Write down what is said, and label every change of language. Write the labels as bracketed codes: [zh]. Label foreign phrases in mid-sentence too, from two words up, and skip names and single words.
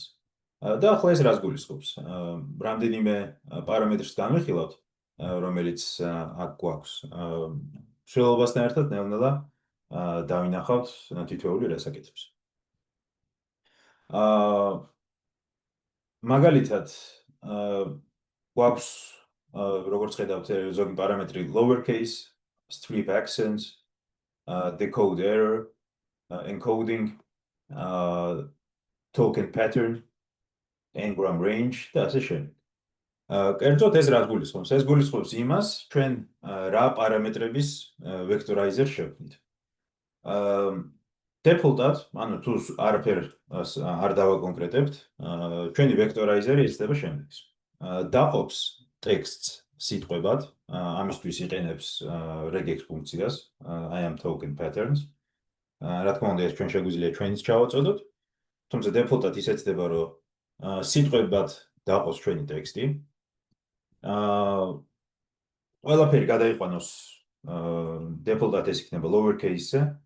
[ka] და ახლა ეს რას გულისხმობს? რამდენიმე პარამეტრს განვიხილავთ, რომელიც აქ გვაქვს. მსვლელობასთან ერთად ნელ-ნელა დავინახავთ თითოეული რასაკეთებს. მაგალითად, გვაქვს როგორც ხედავთ ზოგი პარამეტრი [en] lowercase, strip accents, decode error, encoding, token pattern, n-gram range [ka] და ასე შემდეგ. კერძოდ ეს რას გულისხმობს? ეს გულისხმობს იმას, ჩვენ რა პარამეტრების vectorizer შევქმნით. default-ად, ანუ თუ არაფერ არ დავაკონკრეტებთ, ჩვენი vectorizer-ი იცდება შემდეგს. დაყოფს ტექსტს სიტყვებად, ამისთვის იყენებს regex ფუნქციას, [en] I am token patterns. [ka] რა თქმა უნდა, ეს ჩვენ შეგვიძლია ჩვენიც ჩავაწოდოთ, თუმცა default-ად ისეცდება, რომ სიტყვებად დაყოს ჩვენი ტექსტი. ყველაფერი გადაიყვანოს default-ად ეს იქნება lowercase-ზე.